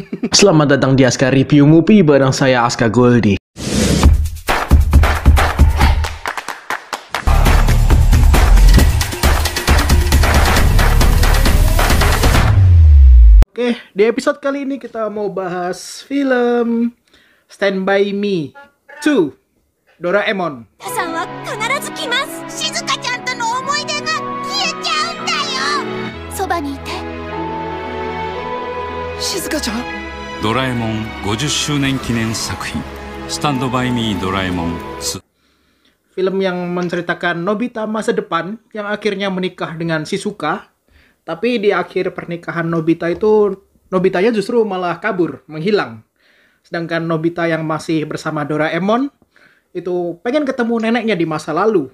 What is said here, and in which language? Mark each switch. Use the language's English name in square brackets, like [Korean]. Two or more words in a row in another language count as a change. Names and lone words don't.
[Indonesian] Selamat datang di Aska Review Movie bareng saya Aska Goldi. Oke, di episode kali ini kita mau bahas film Stand By Me 2 Doraemon. [Japanese] 皆さんは必ず来ます。静香ちゃんとの思い出が消えちゃうんだよ。そばにいて。静香ちゃん。ドラえもん50周年記念作品スタンドバイミードラえもん2。 [Indonesian] Film yang menceritakan Nobita masa depan yang akhirnya menikah dengan Shizuka. Tapi di akhir pernikahan Nobita itu, Nobitanya justru malah kabur, menghilang. Sedangkan Nobita yang masih bersama Doraemon itu pengen ketemu neneknya di masa lalu.